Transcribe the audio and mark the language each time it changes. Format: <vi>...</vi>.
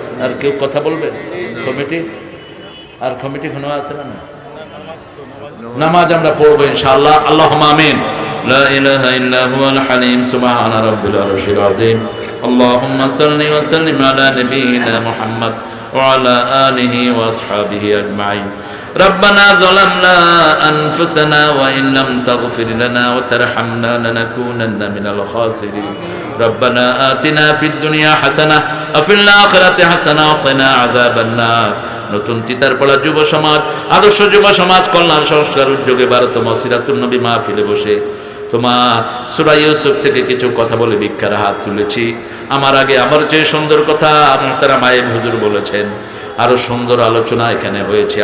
<bn>আর কেউ কথা বলবেন? কমিটি আর কমিটি কোনো আছে না? নামাজ আমরা পড়বো ইনশাআল্লাহ। আল্লাহুম্মা আমিন।</bn> <ar>লা ইলাহা ইল্লা হুয়াল হালিম সুবহানা রাব্বিল আরশিল আযীম। আল্লাহুম্মা সাল্লি ওয়া সাল্লিম আলা নাবিয়িনা মুহাম্মদ ওয়া আলা আলিহি ওয়া আসহাবিহি আজমাইন। ربنا ظلمنا أنفسنا وإن لم تغفر لنا وترحمنا لنكونن من الخاسرين ربنا آتنا في الدنيا حسنة وفي الآخرة حسنة وقنا عذاب النار।</ar> <bn>নতুন তিতার পড়া যুব সমাজ, আদর্শ যুব সমাজ কল্যাণ সংস্কার উদ্যোগে 12তম সিরাতুন নবী মাহফিলে বসে তোমার সূরা ইউসুফ থেকে কিছু কথা বলে ভিক্ষার হাত তুলেছি। আমার আগে আমার চেয়ে সুন্দর কথা মুহতারাম আয়েব হুজুর বলেছেন, আরো সুন্দর আলোচনা এখানে হয়েছে।</bn>